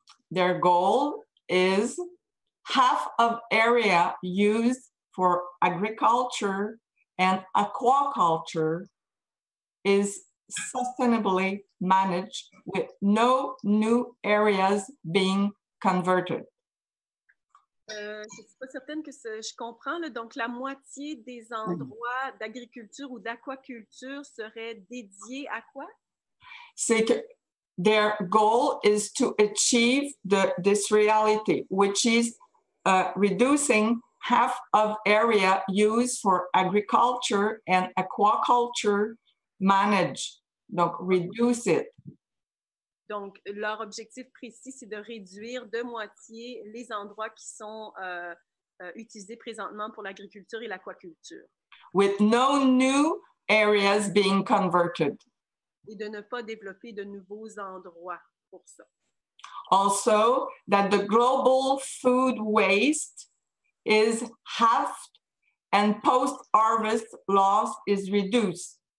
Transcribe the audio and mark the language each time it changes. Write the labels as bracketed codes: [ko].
[en] their goal is half of area used for agriculture and aquaculture is sustainably managed with no new areas being converted. [fr] Je ne suis pas certaine que je comprends. Là. Donc, la moitié des endroits d'agriculture ou d'aquaculture seraient dédiés à quoi? C'est que [en] their goal is to achieve this reality, which is reducing half of area used for agriculture and aquaculture managed. Donc, reduce it. [fr] Donc, leur objectif précis, c'est de réduire de moitié les endroits qui sont utilisés présentement pour l'agriculture et l'aquaculture. [en] With no new areas being converted. [fr] Et de ne pas développer de nouveaux endroits pour ça. [en] Also, that the global food waste is halved and post-harvest loss is reduced.